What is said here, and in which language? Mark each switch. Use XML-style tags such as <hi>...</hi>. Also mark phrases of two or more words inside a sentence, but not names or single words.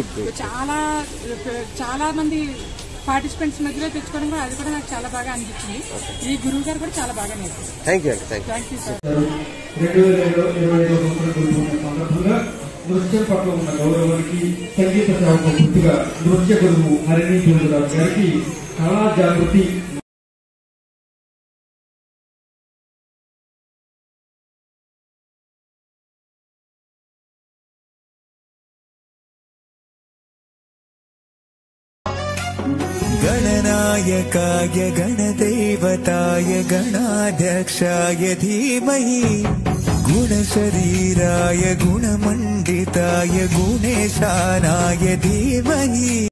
<te>చాలా మంది పార్టిసిపెంట్స్ మధ్యలో తెచ్చుకోవడం కూడా అది కూడా నాకు చాలా బాగా అనిపించింది. ఈ గురువు గారు కూడా చాలా బాగా నేర్పించారు.</te> <en>thank you అండి. thank you</en> <te>సార్. 2025 నృత్యం పట్ల ఉన్న గౌరవానికి, సంగీత సేవకు గుర్తుగా నృత్య గురువు హరిణి చంద్రరావు గారికి కళా జాగృతి</te> <sa>गणनायकाय गणदेवताय गणाध्यक्षाय धीमहि गुणशरीराय गुणमण्डिताय गुणेशानाय धीमहि।</sa>